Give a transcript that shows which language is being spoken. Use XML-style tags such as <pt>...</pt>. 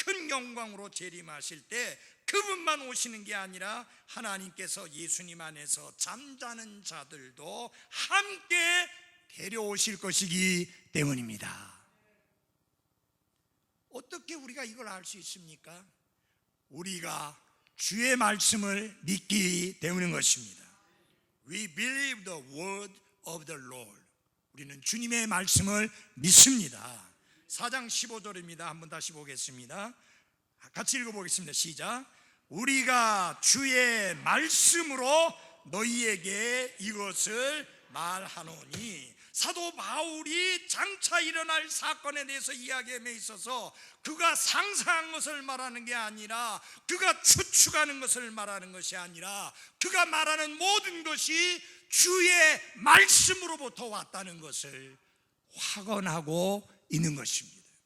<ko>큰 영광으로 재림하실 때 그분만 오시는 게 아니라 하나님께서 예수님 안에서 잠자는 자들도 함께 데려오실 것이기 때문입니다. 어떻게 우리가 이걸 알 수 있습니까? 우리가 주의 말씀을 믿기 때문인 것입니다.</ko> <en>We believe the word of the Lord.</en> <ko>우리는 주님의 말씀을 믿습니다. 4장 15절입니다. 한번 다시 보겠습니다. 같이 읽어보겠습니다. 시작. 우리가 주의 말씀으로 너희에게 이것을 말하노니. 사도 바울이 장차 일어날 사건에 대해서 이야기함에 있어서 그가 상상한 것을 말하는 게 아니라, 그가 추측하는 것을 말하는 것이 아니라, 그가 말하는 모든 것이 주의 말씀으로부터 왔다는 것을 확언하고 있는 것입니다.</ko>